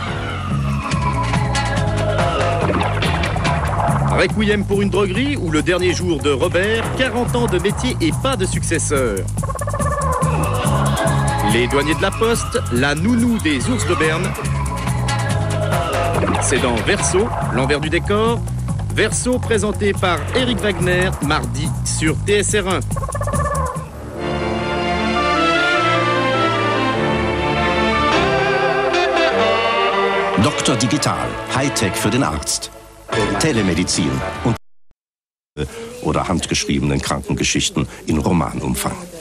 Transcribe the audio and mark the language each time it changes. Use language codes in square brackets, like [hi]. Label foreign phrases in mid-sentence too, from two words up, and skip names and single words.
[fr] Requiem pour une droguerie ou le dernier jour de Robert, 40 ans de métier et pas de successeur. Les douaniers de la Poste, la nounou des ours de Berne. C'est dans Verso, l'envers du décor. Verso présenté par Eric Wagner, mardi sur TSR1. [de] Dr. Digital, Hightech für den Arzt. Telemedizin und oder handgeschriebenen Krankengeschichten in Romanumfang.